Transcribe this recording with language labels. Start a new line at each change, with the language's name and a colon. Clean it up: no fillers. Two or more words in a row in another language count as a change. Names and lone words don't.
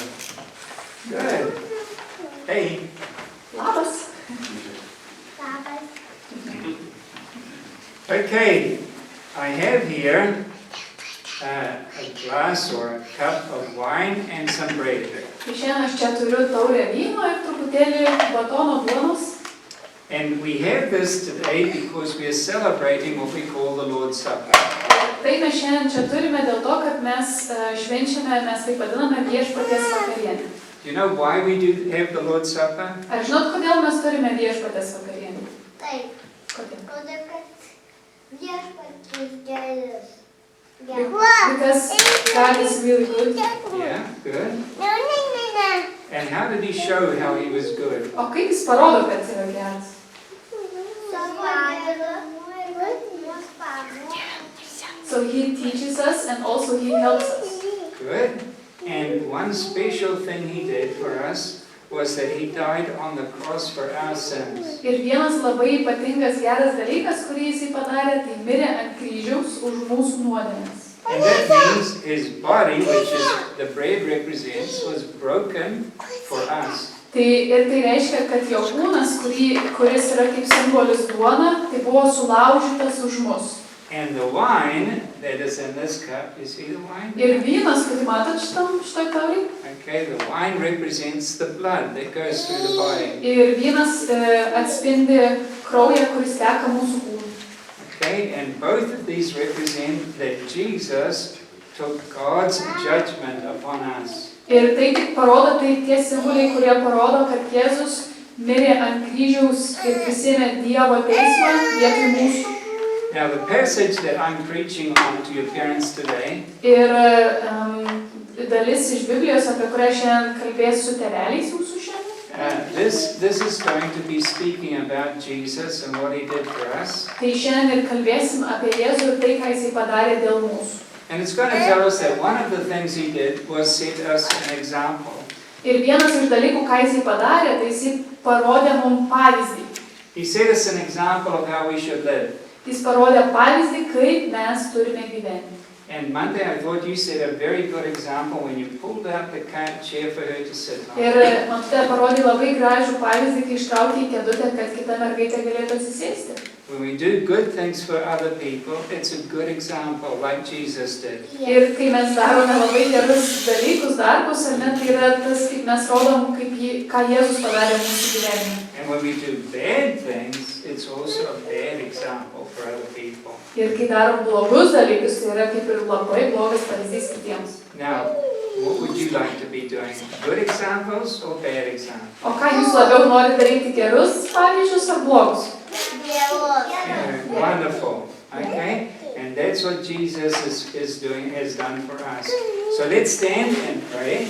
English: Good. Hey.
Lithuanian: Labas.
English: Okay, I have here a glass or a cup of wine and some bread.
Lithuanian: Tai šiandien aš čia turiu taurę vyno ir truputėlį batono duonos.
English: And we have this today because we are celebrating what we call the Lord's Supper.
Lithuanian: Tai mes šiandien čia turime dėl to, kad mes švenčiame, mes taip vadiname viešpaties vakarienę.
English: Do you know why we do have the Lord's Supper?
Lithuanian: Ar žinot, kodėl mes turime viešpaties vakarienę? Taip. Kodėl? Todėl, kad viešpatis geras.
English: Because God is really good. Yeah, good. And how did he show how he was good?
Lithuanian: O kaip jis parodo, kad yra geras?
English: So he teaches us and also he helps us. Good. And one special thing he did for us was that he died on the cross for our sins.
Lithuanian: Ir vienas labai ypatingas geras dalykas, kurį jis padarė, tai mirė ant kryžiaus už mūsų nuodėmes.
English: And that means his body, which is the bread represents, was broken for us.
Lithuanian: Tai reiškia, kad jo kūnas, kuris yra kaip simbolis duona, tai buvo sulaužytas už mus.
English: And the wine that is in this cup, you see the wine?
Lithuanian: Ir vynas, kurį matot šitoj taurėj?
English: Okay, the wine represents the blood that goes through the body.
Lithuanian: Ir vynas atspindi kraują, kuris teka mūsų kūnui.
English: Okay, and both of these represent that Jesus took God's judgment upon us.
Lithuanian: Ir tai tik parodo, tai tie simboliai, kurie parodo, kad Jėzus mirė ant kryžiaus ir prisiėmė Dievo teismą vietoj mūsų.
English: Now the passage that I'm preaching on to your parents today
Lithuanian: Ir dalis iš Biblijos, apie kurią šiandien kalbėsiu su tėveliais jūsų šiandien.
English: this is going to be speaking about Jesus and what he did for us.
Lithuanian: Tai šiandien ir kalbėsim apie Jėzų ir tai, ką jisai padarė dėl mūsų.
English: And it's going to tell us that one of the things he did was set us an example.
Lithuanian: Ir vienas iš dalykų, ką jisai padarė, tai jisai parodė mums pavyzdį.
English: He set us an example of how we should live.
Lithuanian: Jis parodė pavyzdį, kaip mes turime gyventi.
English: And Monday I thought you set a very good example when you pulled out the chair for her to sit on.
Lithuanian: Ir matote, parodė labai gražų pavyzdį, kai ištraukė į kėdutę, kad kita mergaitė galėtų atsisėsti.
English: When we do good things for other people, it's a good example, like Jesus did.
Lithuanian: Ir kai mes darome labai gerus dalykus, darbus, ar ne, tai yra tas, kaip mes rodom, ką Jėzus padarė mūsų gyvenime.
English: And when we do bad things, it's also a bad example for other people.
Lithuanian: Ir kai darom blogus dalykus, tai yra kaip ir labai blogas pavyzdys kitiems.
English: Now, what would you like to be doing? Good examples or bad examples?
Lithuanian: O ką jūs labiau norite daryti, gerus pavyzdžius ar blogus?
English: Yeah, wonderful. Okay? And that's what Jesus is doing, has done for us. So let's stand and pray.